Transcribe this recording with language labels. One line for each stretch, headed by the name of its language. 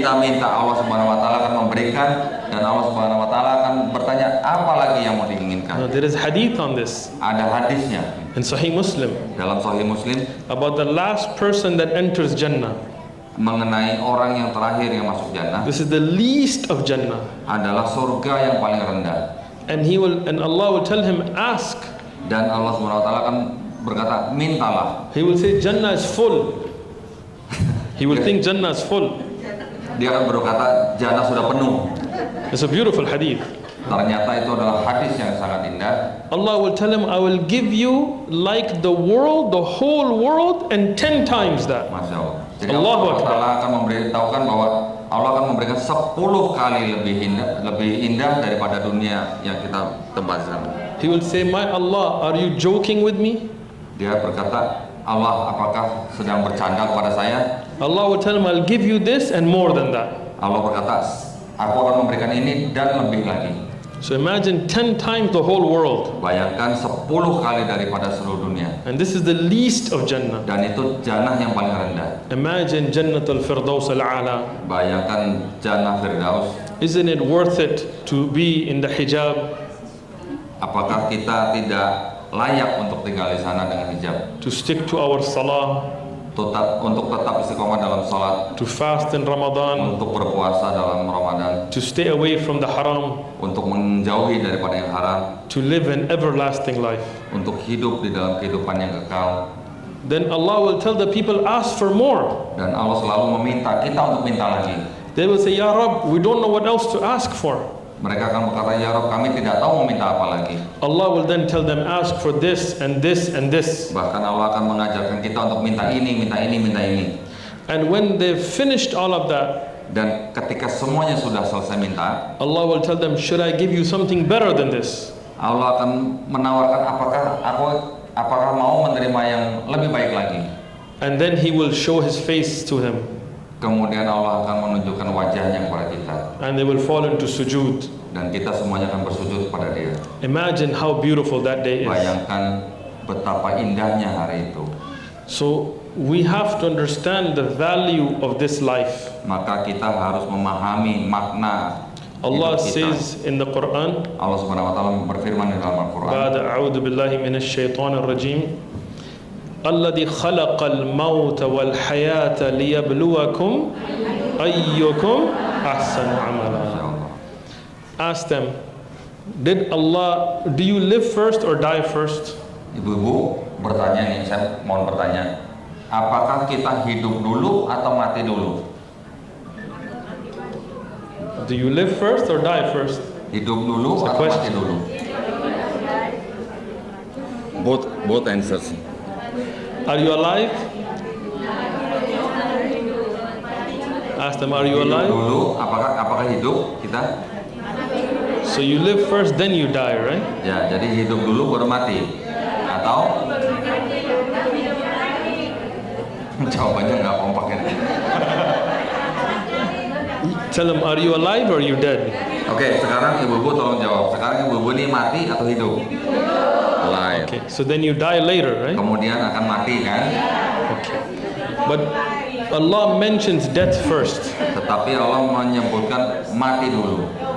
Indonesian: kita minta, Allah Subhanahu Wa Taala akan memberikan, dan Allah Subhanahu Wa Taala akan bertanya apa lagi yang mau diinginkan.
English: There is hadith on this
Indonesian: Ada hadisnya
English: in Sahih Muslim
Indonesian: dalam Sahih Muslim
English: about the last person that enters Jannah.
Indonesian: mengenai orang yang terakhir yang masuk jannah,
English: This is the least of Jannah.
Indonesian: adalah surga yang paling rendah.
English: And Allah will tell him, ask.
Indonesian: Dan Allah Subhanahu Wa Taala akan berkata, mintalah.
English: He will say, Jannah is full. He will think Jannah is full.
Indonesian: Dia akan berkata, jannah sudah penuh.
English: It's a beautiful hadith.
Indonesian: Ternyata itu adalah hadis yang sangat indah.
English: Allah will tell him, I will give you like the world, the whole world, and 10 times that.
Indonesian: Masya Allah. Jadi
Arabic: Allahu Allah Akbar.
Indonesian: Taala akan memberitahukan bahwa Allah akan memberikan 10 kali lebih indah daripada dunia yang kita tempati sekarang.
English: He will say, my Allah, are you joking with me?
Indonesian: Dia berkata, Allah apakah sedang bercanda kepada saya?
English: Allah will tell him, I'll give you this and more than that.
Indonesian: Allah berkata, aku akan memberikan ini dan lebih lagi.
English: So imagine 10 times the whole world.
Indonesian: Bayangkan 10 kali daripada seluruh dunia.
English: And this is the least of Jannah.
Indonesian: Dan itu jannah yang paling rendah.
English: Imagine Jannat al-Firdaus al-A'la.
Indonesian: Bayangkan jannah Firdaus.
English: Isn't it worth it to be in the hijab,
Indonesian: Apakah kita tidak layak untuk tinggal di sana dengan hijab?
English: to stick to our salah,
Indonesian: Untuk tetap istiqomah dalam sholat,
English: to fast in Ramadan,
Indonesian: untuk berpuasa dalam Ramadan,
English: to stay away from the haram,
Indonesian: untuk menjauhi daripada yang haram,
English: to live an everlasting life.
Indonesian: untuk hidup di dalam kehidupan yang kekal.
English: Then Allah will tell the people, ask for more.
Indonesian: Dan Allah selalu meminta kita untuk minta lagi.
English: They will say, Ya Rabb, we don't know what else to ask for.
Indonesian: Mereka akan berkata, ya Rabb, kami tidak tahu mau minta apa lagi.
English: Allah will then tell them, ask for this and this and this.
Indonesian: Bahkan Allah akan mengajarkan kita untuk minta ini, minta ini, minta ini.
English: And when they've finished all of that,
Indonesian: Dan ketika semuanya sudah selesai minta,
English: Allah will tell them, should I give you something better than this?
Indonesian: Allah akan menawarkan apakah mau menerima yang lebih baik lagi.
English: And then He will show His face to them.
Indonesian: Kemudian Allah akan menunjukkan wajahnya kepada kita,
English: and they will fall into sujood.
Indonesian: dan kita semuanya akan bersujud kepada Dia.
English: Imagine how beautiful that day is.
Indonesian: Bayangkan betapa indahnya hari itu.
English: So we have to understand the value of this life.
Indonesian: Maka kita harus memahami makna
English: Allah
Indonesian: hidup kita.
English: says in the Quran,
Indonesian: Allah Subhanahu wa taala berfirman di dalam Al-Qur'an,
Arabic: بعد أعوذ بالله من الشيطان الرجيم الذي خلق الموت والحياة ليبلوكم أيكم أحسن عملا.
English: Ask them, do you live first or die first?
Indonesian: Ibu-ibu bertanya nih, saya mohon bertanya, apakah kita hidup dulu atau mati dulu?
English: Do you live first or die first?
Indonesian: Hidup dulu
English: It's a
Indonesian: atau
English: question.
Indonesian: mati dulu?
English: Both answers. Are you alive? Ask them, are you
Indonesian: Hidup
English: alive?
Indonesian: dulu, apakah hidup kita?
English: So you live first, then you die, right?
Indonesian: Ya, jadi hidup dulu baru mati. Atau jawabannya nggak kompak ya.
English: Tell them, are you alive or you dead?
Indonesian: Oke, sekarang ibu-ibu tolong jawab. Sekarang ibu-ibu ini mati atau hidup?
English: Alive. Okay, so then you die later, right?
Indonesian: Kemudian akan mati kan?
English: Okay. But Allah mentions death first.
Indonesian: Tetapi Allah menyebutkan mati dulu.